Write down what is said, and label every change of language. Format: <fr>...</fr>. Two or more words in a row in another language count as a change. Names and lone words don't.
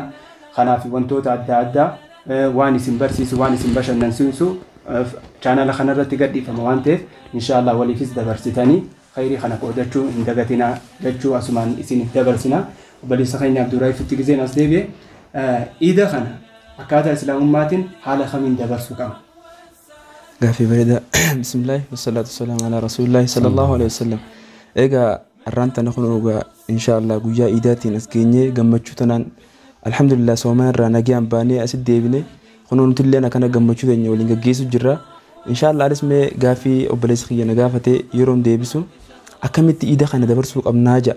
<om>Kanaaf wantoota adda addaa waan isin barsiisu waan isin bashannansiisu chaanala kanarratti gadhiifama waan ta'eef inshallah waliifis dabarsitanii khayrii kana qoodachuu hin dagatinaa jechuu asumaan isiniif dabarsina. Obboleessa keenya Abdurraa'if itti gizeen as deebi'e iida kana akkaataa islaamummaatiin haala kamiin dabarsuu qaba. Gaafii bareeda</om> <ar>بسم الله والصلاة والسلام على رسول الله صلى الله عليه وسلم.</ar> <om>Egaa arraan tana kun ogaa inshallah guyyaa iidaatiin as geenyee gammachuu tanaan alhamdulillah soomaa irraa nagaan baanee asit deebine kunuun tilleen akkana gammachuu teenya waliin gaggeessu jirra. Inshallah alis mee gaafii obboleessa kiyya na gaafatee yeroon deebisu akkamitti iida kana dabarsuu qabnaa jedha.</om>